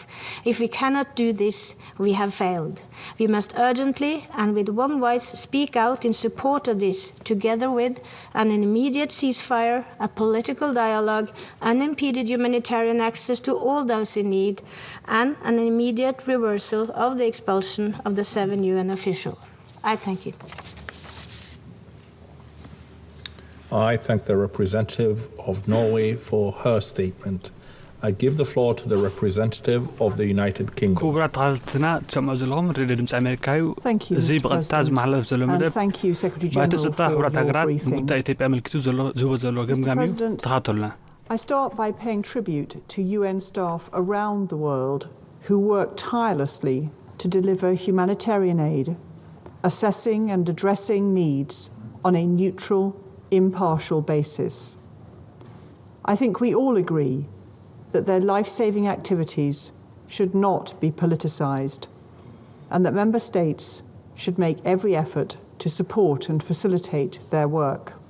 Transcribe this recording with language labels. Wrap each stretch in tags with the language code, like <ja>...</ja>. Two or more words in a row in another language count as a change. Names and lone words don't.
<en>If we cannot do this, we have failed. We must urgently and with one voice speak out in support of this, together with an immediate ceasefire, a political dialogue, unimpeded humanitarian access to all those in need, and an immediate reversal of the expulsion of the 7 UN officials. I thank you. I thank the representative of Norway for her statement. I give the floor to the representative of the United Kingdom.</en> <ti>ክቡራት ተኸታተልትና ትሰምዑ ዘለኹም ሬድዮ ድምፂ ኣሜሪካ እዩ እዚ ብቐጥታ ዝመሓለፍ ዘሎ መደብ ባይቶ ፀጥታ ሕብራት ሃገራት ንጉዳይ ኢትዮጵያ ኣመልኪቱ ዝህቦ ዘሎ ገምጋሚ እዩ ተኸታተሉና</ti> <en>I start by paying tribute to UN staff around the world who work tirelessly to deliver humanitarian aid, assessing and addressing needs on a neutral, impartial basis. I think we all agree that their life-saving activities should not be politicised, and that Member States should make every effort to support and facilitate their work.</en>